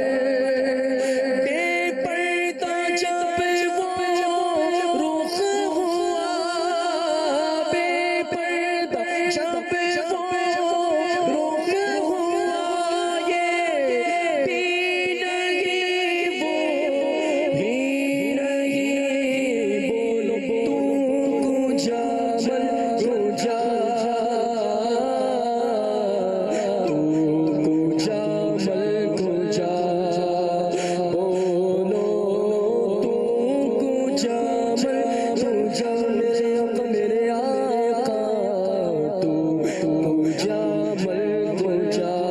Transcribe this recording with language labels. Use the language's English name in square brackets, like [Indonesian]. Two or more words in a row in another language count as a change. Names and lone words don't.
[Urdu] بے پردہ جب وہ رخ ہوا بے پردہ جب وہ رخ ہوا یہ بھی نہیں وہ بھی نہیں بولو [Persian] تو کجا من کجا تو کجا من کجا بولو تو کجا من کجا [Urdu] میرے آقا [Persian] تو کجا من کجا